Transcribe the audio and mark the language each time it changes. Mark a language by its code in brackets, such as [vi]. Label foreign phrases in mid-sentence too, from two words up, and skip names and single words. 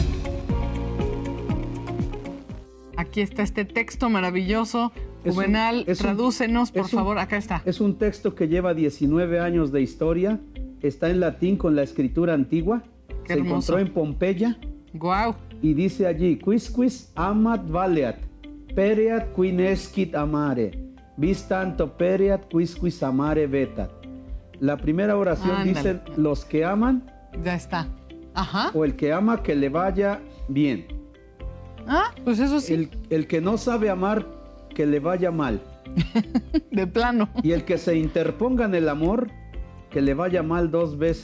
[es] Aquí está este texto maravilloso. Juvenal, tradúcenos, por favor. Acá está. Es un texto que lleva 19 años de historia. Está en latín con la escritura antigua. Qué Se hermoso. encontró en Pompeya. Guau. Y dice allí, [la] quis amat valeat, pereat qui nescit amare, vis tanto pereat quis amare vetat. [es] La primera oración dice, los que aman, ya está. Ajá. o el que ama, que le vaya bien. Ah, pues eso sí. El que no sabe amar, que le vaya mal. De plano. Y el que se interponga en el amor, que le vaya mal 2 veces